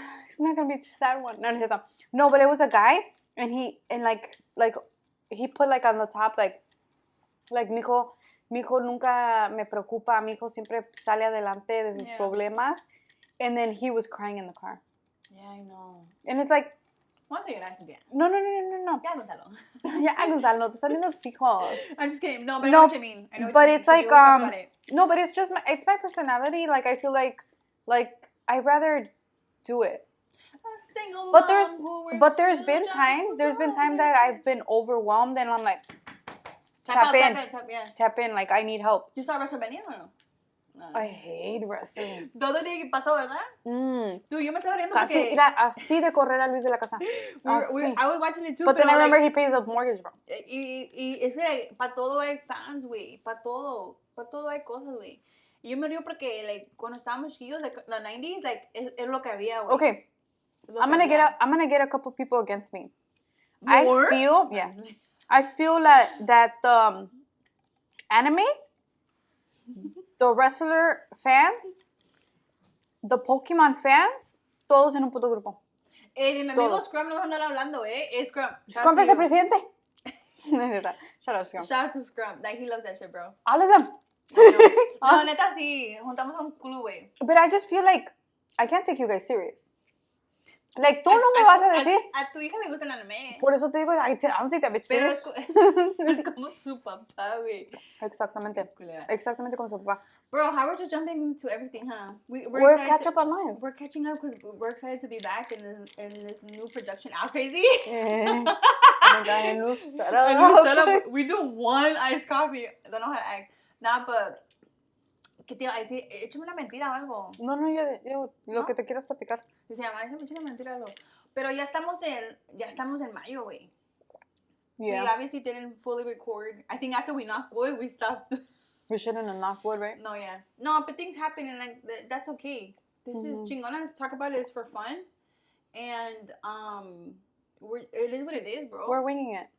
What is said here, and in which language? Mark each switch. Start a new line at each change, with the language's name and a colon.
English: It's not gonna be a sad one. No, but it was a guy, and he put like on the top like mijo,
Spanish: Mi hijo nunca me preocupa. Mi hijo siempre sale adelante de sus problemas.
English: And then he was crying in the car. Yeah, I know. And it's like...
Spanish: Vamos a llorar, Cynthia. No. Ya, Gonzalo. Ya, Gonzalo, te están viendo tus hijos.
English: I'm just kidding. No, but I know what you mean. I know what but you it's mean, like, you always talk about it. No, but it's just, it's my personality. Like, I feel like I'd rather do it. A single But mom there's been times that I've been overwhelmed and I'm like, tap in, like, I need help. You saw WrestleMania or no? I hate wrestling.
Spanish: Todo el día que pasó, ¿verdad? Dude, yo me estaba riendo porque... Así de correr a Luis de la casa.
English: I was watching it too, but then I remember like, he pays a mortgage, bro.
Spanish: Y es que para todo hay fans, güey. Para todo hay cosas, güey. Y yo me río porque, like, cuando estábamos chiquillos, like,
English: the 90s,
Spanish: like, es lo que había, güey.
English: Okay. I'm gonna get a couple people against me. More? I feel that anime, the wrestler fans, the Pokemon fans,
Spanish: todos en un puto grupo. Mi amigo Scrum no va a andar hablando, Scrum. Scrum es el presidente.
English: Shout out Scrum. Shout out to Scrum. Like, he loves that shit, bro. All of them.
Spanish: No, neta, sí. Juntamos a un club, güey.
English: But I just feel like I can't take you guys serious.
Spanish: Like, tú no me vas a decir. A tu hija le gusta el anime. Por eso te digo,
English: I don't take that bitch
Spanish: Pero
English: serious.
Spanish: es como su papá, güey. Exactamente como su papá.
English: Bro, how we're just jumping into everything, huh? We're catch up on life. We're catching up because we're excited to be back in this new production. Out crazy? Oh my God, a new setup. We do one iced coffee. I don't know how to act. Nah, but...
Spanish: ¿Qué te iba a decir? Échame una mentira o algo. No, yo lo que te quieras platicar. Se llama, échame una mentira o algo. Pero ya estamos en mayo, güey.
English: Yeah. We obviously didn't fully record. I think after we knocked wood, we stopped. We shouldn't have knocked wood, right? No, yeah. No, but things happen and like that's okay. This is Chingonas. Talk about it is for fun. And it is what it is, bro. We're winging it.